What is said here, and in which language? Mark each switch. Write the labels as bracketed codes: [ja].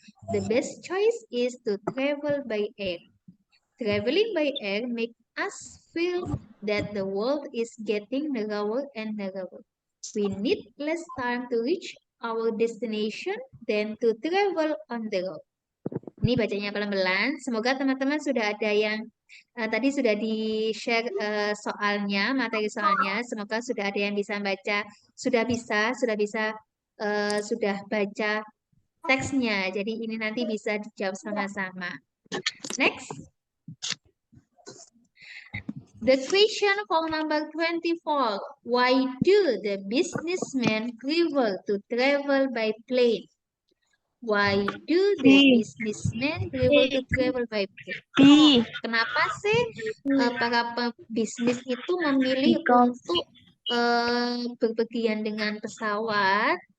[en] The best choice is to travel by air. Traveling by air makes us feel that the world is getting narrower and narrower. We need less time to reach our destination than to travel on the road. [id] Ini bacanya pelan-pelan. Semoga teman-teman sudah ada yang tadi sudah di-share soalnya, materi soalnya. Semoga sudah ada yang bisa baca, sudah baca teksnya. Jadi ini nanti bisa dijawab sama-sama. [en] Next. The question for number 24. Why do the businessmen prefer to travel by plane? Why do the businessmen prefer to travel by plane? [id] Kenapa sih para pebisnis itu memilih untuk berpergian dengan pesawat?